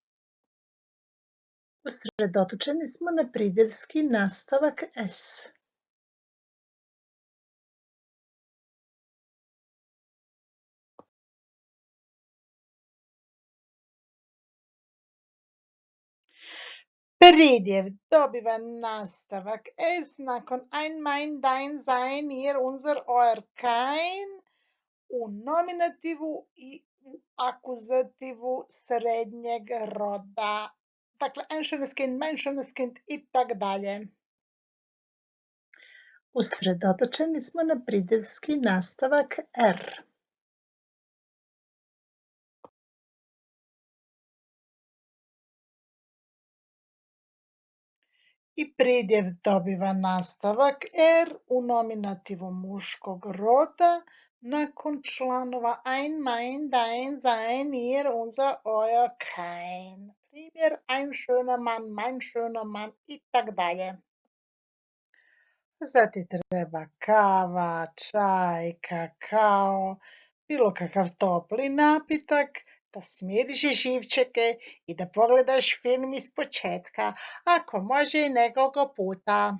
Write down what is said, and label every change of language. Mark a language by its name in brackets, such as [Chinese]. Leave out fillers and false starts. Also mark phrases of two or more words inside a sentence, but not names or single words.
[Croatian] Usredotočeni smo na pridjevski nastavak s. Pridjev dobiva nastavak s nakon [German] ein, mein, dein, sein, ihr, unser, euer, kein [Croatian] u nominativu i u akuzativu srednjeg roda. Dakle, [German] ein schönes Kind, mein schönes Kind [Croatian] i tak dalje. Usredotočeni smo na pridjevski nastavak r. I pridjev dobiva nastavak r u nominativu muškog roda nakon članova [German] ein, mein, dein, sein, ihr, unser, euer, kein. Primjer, ein schöner Mann, mein schöner Mann [Croatian] i tak dalje. Zatim treba kava, čaj, kakao, bilo kakav topli napitak, da smiriš živčeke i da pogledaš film ispočetka, ako može i nekoliko puta.